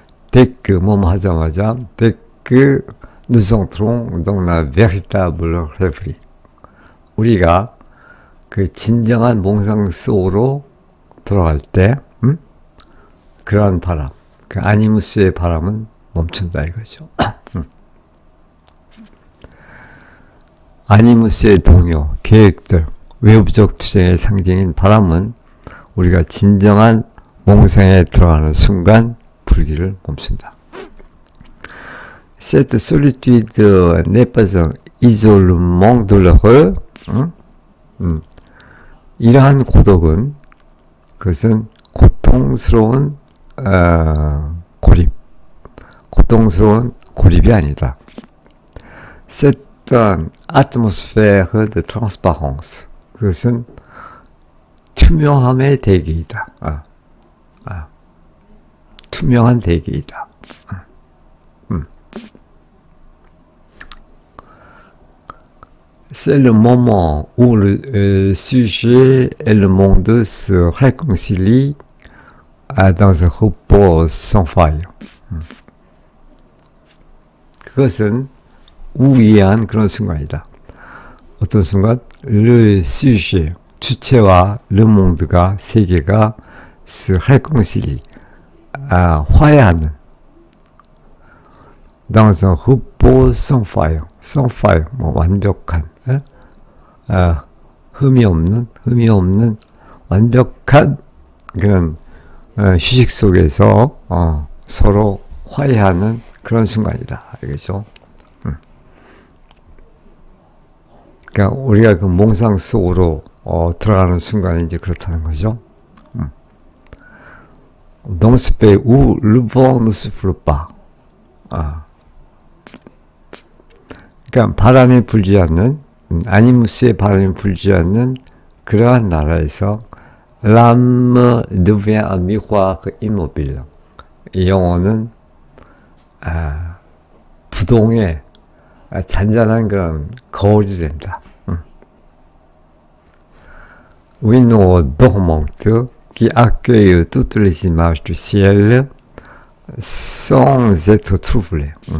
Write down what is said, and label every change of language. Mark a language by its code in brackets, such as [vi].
[fr] dès que [ko] 뭐뭐 하자마자 [fr] dès que nous entrons dans la véritable rêverie, [ko] 우리가 그 진정한 몽상 속으로 들어갈 때 그러한 바람, 그 아니무스의 바람은 멈춘다 이거죠. 아니무스의 동요, 계획들, 외부적 투쟁의 상징인 바람은 우리가 진정한 몽상에 들어가는 순간 불길을 멈춘다. [fr] Cette solitude n'est pas un isolement douloureux. [ko] 이러한 고독은, 그것은 고통스러운 고립, 고통스러운 고립이 아니다. [fr] C'est une atmosphère de transparence. [ko] 그것은 투명함의 대기이다. 투명한 대기이다. [fr] c'est le moment où le sujet et le monde se réconcilient dans un repos sans faille. [ko] 그것은 우위한 그런 순간이다. 어떤 순간? [fr] le sujet, [ko] 주체와 [fr] le monde [ko] 가, 세계가 [fr] se réconcilient, [ko] 화해하는 [fr] dans un repos sans faille, [ko] sans faille, 뭐 완벽한, 흠이 없는 완벽한 그런 휴식 속에서 서로 화해하는 그런 순간이다. 알겠죠? 그러니까 우리가 그 몽상 속으로 들어가는 순간이 이제 그렇다는 거죠. [fr] Dans ce pays où le vent ne souffle pas. [ko] 그러니까 바람이 불지 않는, 아니무스의 바람이 불지 않는 그러한 나라에서 [fr] l'âme devient un miroir immobile. [ko] 이 영혼은 부동의 잔잔한 그런 거울이 된다. [fr] Window dormante qui accueille toutes les images du ciel sans être troublée.